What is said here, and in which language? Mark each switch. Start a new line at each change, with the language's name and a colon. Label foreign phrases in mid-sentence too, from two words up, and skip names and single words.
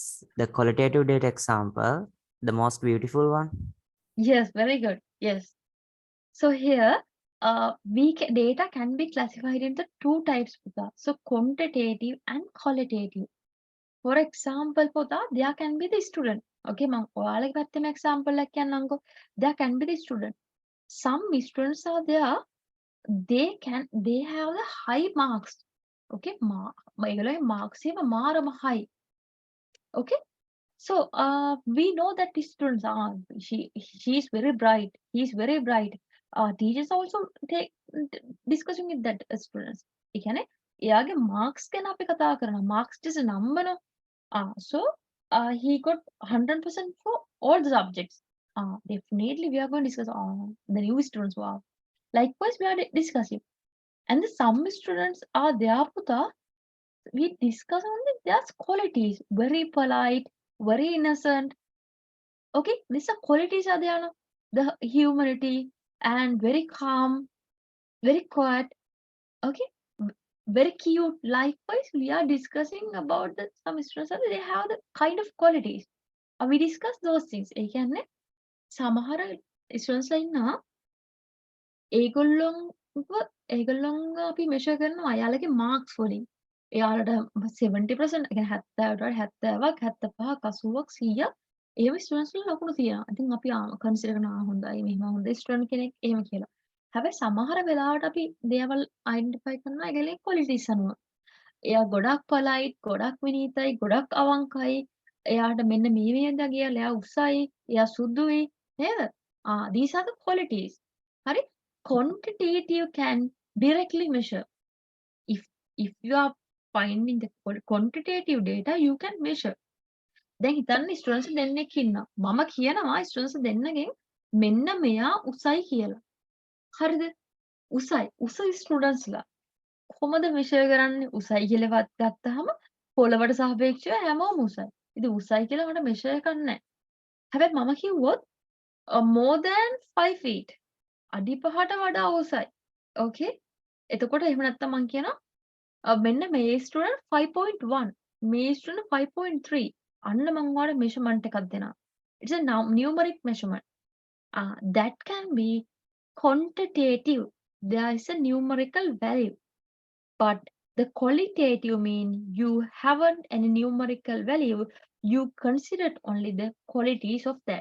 English: as the qualitative data example, The most beautiful one? Yes, very good. Yes. So here, data can be classified into two types, Pudha. So quantitative and qualitative. For example, Pudha, there can be the student. Okay, ma'am.
Sinhala: ඔයාලගේ පැත්තෙම example එකක් කියන්නම්කෝ.
English: There can be the student. Some students are there. They have the high marks.
Sinhala: Okay, ඒගොල්ලෝගේ marks ඒවා මාරම high.
English: Okay. So we know that the students are she is very bright. He is very bright. Teachers also take discussing with that students.
Sinhala: ඒ කියන්නේ එයාගේ marks ගැන අපි කතා කරනවා.
English: Marks just a number. No? So he got 100% for all the subjects. Definitely we are going to discuss the new students. Wow. Likewise, we are discussing. And the some students are there, Putha. We discuss only their qualities. Very polite, very innocent. Okay, these are qualities are there. No? The humanity and very calm, very quiet. Okay, very cute. Likewise, we are discussing about the some students. They have the kind of qualities. We discuss those things.
Sinhala: ඒ කියන්නේ සමහර students ලා ඉන්නවා ඒගොල්ලොන්ව අපි measure කරනවා එයාලගේ marks වලින්. එයාලට 70% ඒ කියන්නේ 70ට 70ක් 75ක් 80ක් 100ක් එහෙම students ලා ලකුණු තියෙනවා. ඉතින් අපි consider කරනවා හොඳයි මෙහෙම හොඳ student කෙනෙක් එහෙම කියලා. හැබැයි සමහර වෙලාවට අපි දේවල් identify කරනවා ඒගොල්ලේ qualities අනුව. එයා ගොඩක් polite, ගොඩක් විනීතයි, ගොඩක් අවංකයි. එයාට මෙන්න මේ දා කියලා එයා උසයි, එයා සුදුයි නේද?
English: These are the qualities.
Sinhala: හරි?
English: Quantitative can directly measure. If if you are finding the quantitative data, you can measure.
Sinhala: දැන් හිතන්න ස්ටුඩන්ට්ස් දෙන්නෙක් ඉන්නවා. මම කියනවා ස්ටුඩන්ට්ස් දෙන්නගෙන් මෙන්න මෙයා උසයි කියලා. හරිද? උසයි ස්ටුඩන්ට්ස්ලා කොහොමද මෙෂර් කරන්නේ? උසයි කියලා ගත්තාම පොළවට සාපේක්ෂව හැමෝම උසයි. ඉතින් උසයි කියලා මට මෙෂර් කරන්න නැහැ. හැබැයි මම කිව්වොත්
English: more than 5 feet
Sinhala: අඩි 5ට වඩා උසයි. Okay? එතකොට එහෙම නැත්තම් මම කියනවා මෙන්න මේ ස්ටුඩන්ට් 5.1 මේ ස්ටුඩන්ට් 5.3 අන්න මම ඔයාලට මෙෂර්මන්ට් එකක් දෙනවා.
English: It's a numeric measurement. That can be quantitative. There is a numerical value. But the qualitative mean you haven't any numerical value. You considered only the qualities of that.